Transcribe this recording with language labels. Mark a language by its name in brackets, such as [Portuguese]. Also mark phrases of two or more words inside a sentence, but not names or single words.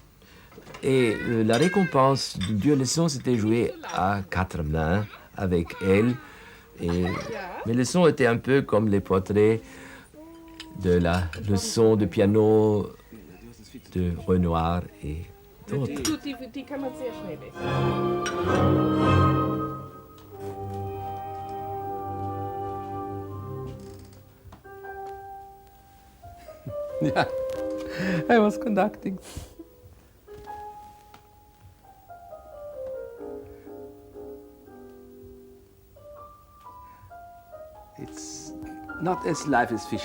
[French] Et la récompense du duo leçon, c'était jouer à 4 mains avec elle. Et mes leçons étaient un peu comme les portraits de la leçon de piano de Renoir et d'autres. [German] Die kann man sehr schnell lesen. [English] Yeah, I was conducting. It's not as live as Fischer.